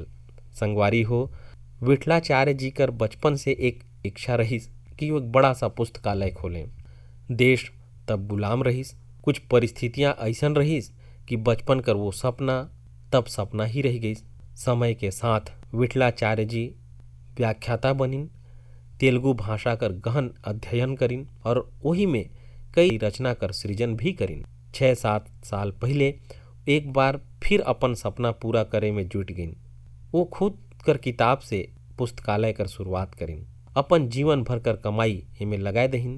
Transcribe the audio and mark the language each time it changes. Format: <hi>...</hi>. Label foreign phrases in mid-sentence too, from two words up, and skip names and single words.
<sgj>संगवारी हो, विट्ठलाचार्य जी कर बचपन से एक इच्छा रहीस कि वो एक बड़ा सा पुस्तकालय खोलें। देश तब गुलाम रहीस, कुछ परिस्थितियां ऐसन रहीस कि बचपन कर वो सपना तब सपना ही रह गई। समय के साथ विट्ठलाचार्य जी व्याख्याता बनिन, तेलुगु भाषा कर गहन अध्ययन करिन और वही में कई रचना कर सृजन भी करिन। 6-7 साल पहले एक बार फिर अपन सपना पूरा करे में जुट गईन। वो खुद कर किताब से पुस्तकालय कर शुरुआत करिन, अपन जीवन भर कर कमाई इमें लगाए दहिन।</sgj>